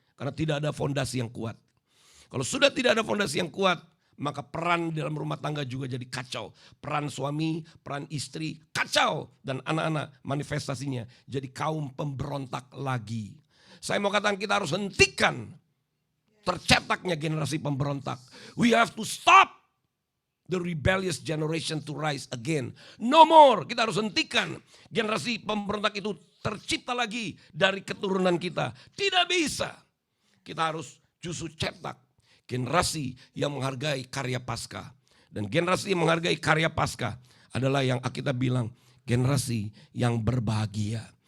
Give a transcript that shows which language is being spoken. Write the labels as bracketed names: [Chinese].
[Indonesian] Karena tidak ada fondasi yang kuat. Kalau sudah tidak ada fondasi yang kuat, maka peran dalam rumah tangga juga jadi kacau. Peran suami, peran istri, kacau. Dan anak-anak manifestasinya jadi kaum pemberontak lagi. Saya mau katakan kita harus hentikan tercetaknya generasi pemberontak. [English] We have to stop the rebellious generation to rise again. No more. [Indonesian] Kita harus hentikan generasi pemberontak itu tercipta lagi dari keturunan kita. Tidak bisa. Kita harus justru cetak generasi yang menghargai karya Paskah. Dan generasi yang menghargai karya Paskah adalah yang kita bilang generasi yang berbahagia.